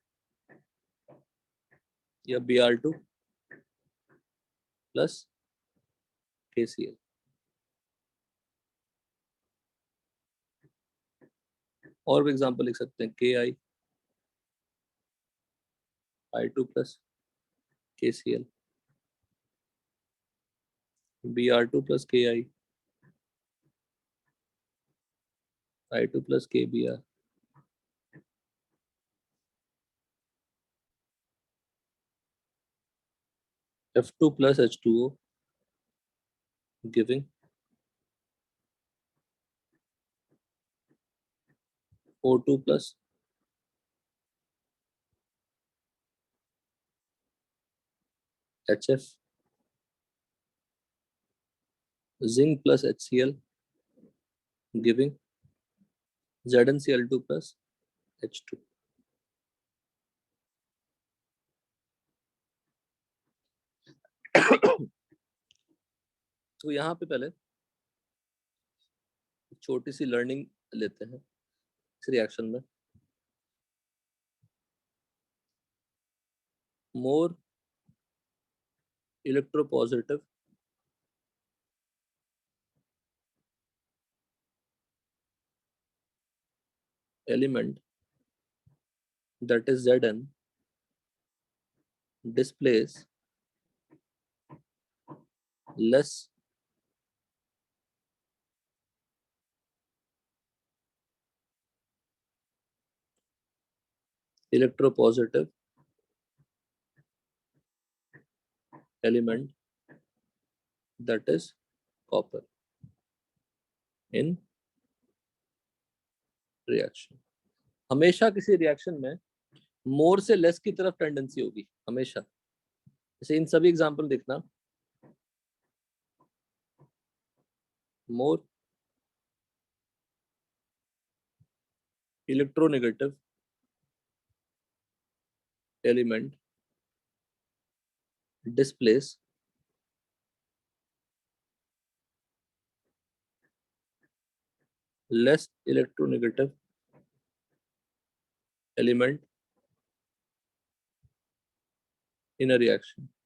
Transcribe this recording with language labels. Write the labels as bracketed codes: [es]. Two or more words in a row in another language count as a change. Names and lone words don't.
[hi] या Br2 plus KCl। और भी एग्जांपल लिख सकते हैं, Ki [en] I2 plus KCl, Br2 plus Ki I2 plus KBr, F2 plus H2O giving O2 plus HF, zinc plus HCl giving ZnCl2 plus H2। [hi] तो यहाँ पे पहले छोटी सी लर्निंग लेते हैं इस रिएक्शन में। [en] more electropositive element, that is Zn, displays less electropositive element, that is copper, in reaction। [hi] हमेशा किसी रिएक्शन में मोर से लेस की तरफ टेंडेंसी होगी हमेशा। जैसे इन सभी एग्जांपल देखना, [en] more electronegative element displaces less electronegative element in a reaction.